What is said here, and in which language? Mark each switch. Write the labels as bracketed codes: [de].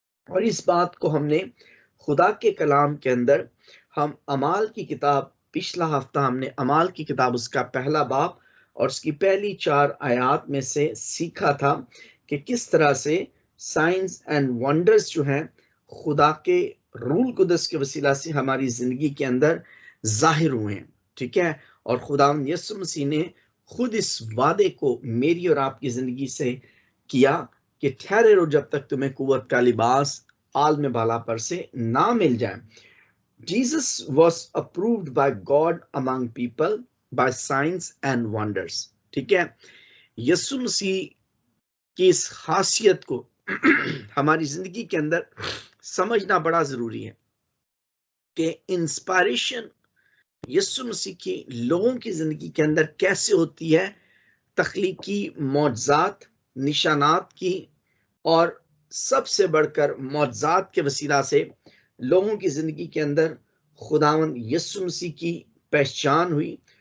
[hi] और इस बात को हमने खुदा के कलाम के अंदर, हम अमाल की किताब, पिछला हफ्ता हमने अमाल की किताब उसका पहला बाब और उसकी पहली 4 आयात में से सीखा था कि किस तरह से साइंस एंड वंडर्स जो हैं खुदा के रूल कुदस के वसीला से हमारी जिंदगी के अंदर जाहिर हुए हैं। ठीक है, और खुदावंद यीशु मसीह ने खुद इस वादे को मेरी और आपकी जिंदगी से किया कि ठहरे रहो जब तक तुम्हें कुव्वत का लिबास आलम बाला पर से ना मिल जाए। [en] Jesus was approved by God among people by signs and wonders। [hi] ठीक है, यीशु मसीह की इस खासियत को हमारी जिंदगी के अंदर समझना बड़ा जरूरी है कि इंस्पायरेशन यीशु मसीह की लोगों की जिंदगी के अंदर कैसे होती है, तख्लीकी मौजज़ात, निशानात की, और सबसे बढ़कर मौजज़ात के वसीला से लोगों की जिंदगी के अंदर खुदावंद यीशु मसीह की पहचान हुई।